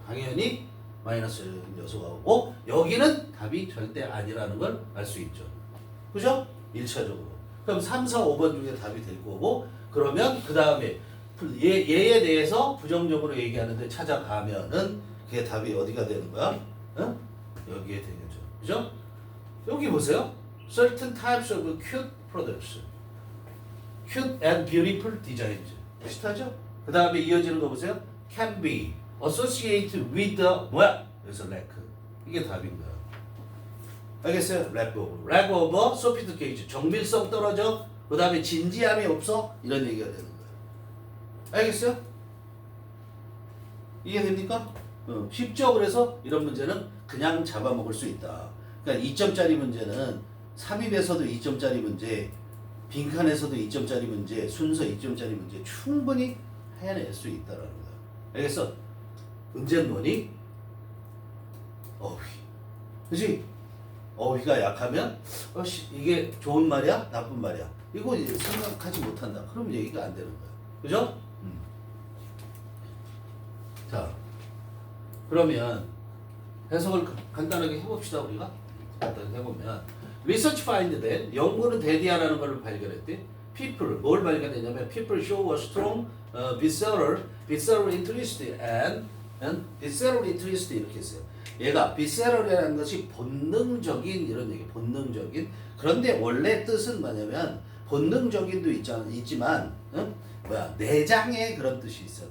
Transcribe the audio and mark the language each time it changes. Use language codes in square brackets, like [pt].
[ko] 당연히 마이너스 요소가 오고, 여기는 답이 절대 아니라는 걸 알 수 있죠. 그죠? 1차적으로. 그럼 3, 4, 5번 중에 답이 될 거고, 그러면 그 다음에 얘에 대해서 부정적으로 얘기하는데 찾아가면은 그게 답이 어디가 되는 거야? 여기에 되겠죠. 그죠? 여기 보세요. [en] Certain types of cute products. Cute and beautiful designs. [ko] 비슷하죠? 그 다음에 이어지는 거 보세요. [en] Can be associated with the [ko] 뭐야? 여기서 lack. 이게 답인 거야. 알겠어요? [en] lack of sophistication. [ko] 정밀성 떨어져. 그 다음에 진지함이 없어. 이런 얘기가 되는 거야. 알겠어요? 이해됩니까? 쉽죠? 그래서 이런 문제는 그냥 잡아먹을 수 있다. 그러니까 2점짜리 문제는 삽입에서도 2점짜리 문제, 빈칸에서도 2점짜리 문제, 순서 2점짜리 문제 충분히 해낼 수 있다라는 거야. 알겠어? 문제는 뭐니? 어휘. 그치? 어휘가 약하면 이게 좋은 말이야? 나쁜 말이야? 이거 생각하지 못한다. 그럼 얘기가 안 되는 거야. 그죠? 자, 그러면 해석을 간단하게 해봅시다. 우리가 간단히 해보면, [en] Research find that, [ko] 연구는 대디하라는 걸 발견했대. [en] People, [ko] 뭘 발견했냐면 [en] people show a strong visceral interest and visceral interest [ko] 이렇게 했어요. 얘가 visceral이라는 것이 본능적인 이런 얘기, 본능적인. 그런데 원래 뜻은 뭐냐면 본능적인도 있지만 내장의 그런 뜻이 있어.